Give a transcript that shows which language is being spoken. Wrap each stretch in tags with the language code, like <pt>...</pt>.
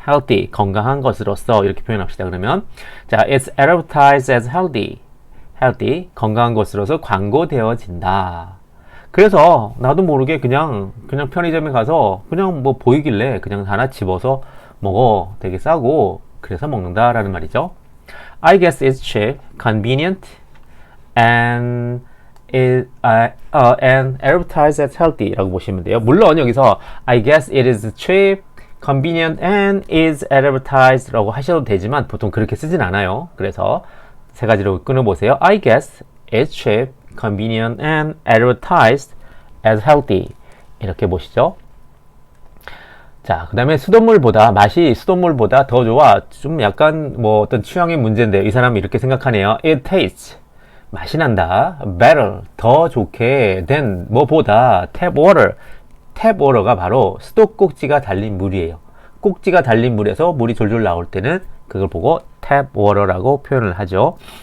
<ko>healthy 건강한 것으로서 이렇게 표현합시다. 그러면 자,</ko> <en>it's advertised as healthy</en> <ko>건강한 것으로서 광고되어진다. 그래서 나도 모르게 그냥 편의점에 가서 그냥 뭐 보이길래 그냥 하나 집어서 먹어. 되게 싸고 그래서 먹는다라는 말이죠.</ko> <en>I guess it's cheap, convenient, and and advertised as healthy</en> <ko>라고 보시면 돼요. 물론 여기서</ko> <en>I guess it is cheap, convenient, and is advertised</en> <ko>라고 하셔도 되지만 보통 그렇게 쓰진 않아요. 그래서 세 가지로 끊어보세요.</ko> <en>I guess it's cheap, convenient, and advertised as healthy.</en> <ko>이렇게 보시죠. 자, 그 다음에 맛이 수돗물보다 더 좋아. 좀 약간 뭐 어떤 취향의 문제인데 이 사람이 이렇게 생각하네요.</ko> <en>It tastes.</en> <ko>맛이 난다.</ko> <en>Better.</en> <ko>더 좋게 than 뭐보다 tap water. 탭 워터가 바로 수도꼭지가 달린 물이에요. 꼭지가 달린 물에서 물이 졸졸 나올 때는 그걸 보고 탭 워터라고 표현을 하죠.</ko>